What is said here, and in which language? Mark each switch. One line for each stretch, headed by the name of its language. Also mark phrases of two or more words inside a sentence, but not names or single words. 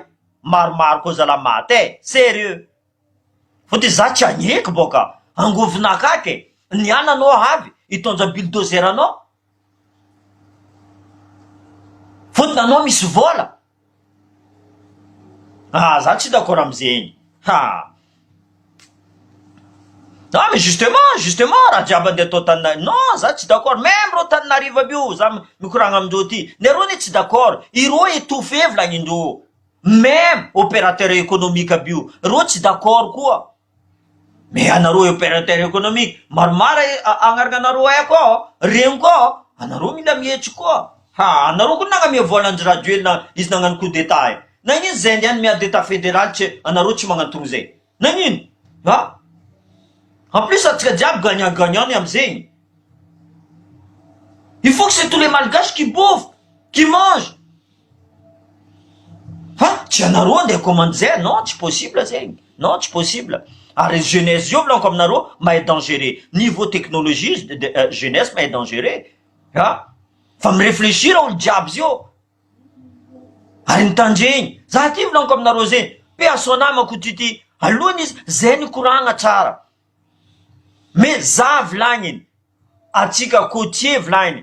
Malagasy: Maromaro koa zalahy maty sérieux. Fotiny za tsy agneky boka. Angovinaka ke. Niana anao avy. Hitondra bulldozer anao. Fotiny anao misy vola. Za tsy d'accord amizegny.
French: Non mais justement
Malagasy: raha jiaby andeha atao tanina. Non, za tsy d'accord. Même ro Tananarivo aby io za mikoragna amindreo ty. Nereo ne tsy d'accord. Ireo étouffé volagnin'indreo. Même
French: opérateur économique
Malagasy: aby io. Reo tsy d'accord koa. Mais anareo
French: opérateur économique
Malagasy: maromaro agnaranareo haiko ao. Regny koa. Anareo mila mihetsy koa. Anareo koa nagnamia volan'ny radio na izy nagnano
French: coup d'état.
Malagasy: Nagnino zay niany miady
French: état fédéral
Malagasy: tsy anareo tsy magnantony zay. Nagnino?
French: En plus
Malagasy: atsika jiaby gagnant-gagnant amizegny.
French: Il faut que c'est tous les malgaches qui bouffent, qui mangent.
Malagasy: Tsy anareo andeha commande zay. Non, tsy possible zegny. Non, tsy possible. Ary jeunesse io volaniko aminareo mahay dangereux.
French: Niveau technologie
Malagasy: jeunesse mahay dangereux. Fa miréfléchir olo jiaby zio. Ary nitandregny. Za ty volaniko aminareo zegny. Pe asonamako ty alohany izy zay nikoragna tsara. Mais za volagniny. Atsika côtier volagniny.